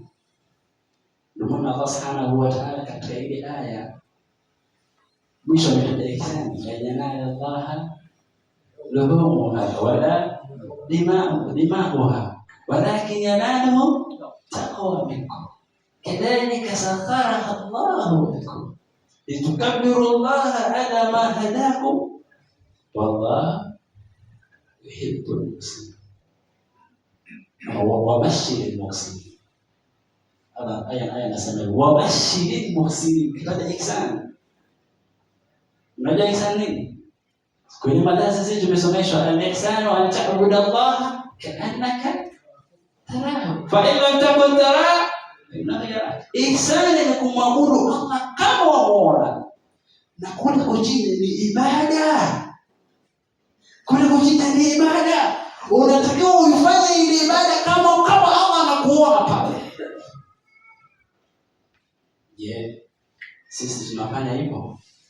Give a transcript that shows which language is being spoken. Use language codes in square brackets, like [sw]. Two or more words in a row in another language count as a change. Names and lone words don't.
[sw] Ndio maana [ar] الله سبحانه وتعالى [sw] katika ile aya mwisho ametaja ihsan, [ar] ينال الله لحومها ولا دماؤها ولكن يناله التقوى منكم كذلك سخرها الله لكم لتكبروا الله على ما هداكم والله يحب المسلمين وبشر المحسنين. [sw] Aya nasema [ar] وبشر المحسنين, [sw] kitaja ihsan. Unajua ihsan nini? Kwenye madarasa sisi tumesomeshwa [ar] الإحسان أن تعبد الله كأنك تراه فإن لم تكن تراه إنه يراك. [sw] Ihsan ni kumwabudu Allah kama wamuona, na kule kuchinja ni ibada. Kule kuchinja ni ibada, unatakiwa uifanye ile ibada kama Allah anakuona pale. Sisi tunafanya hivyo?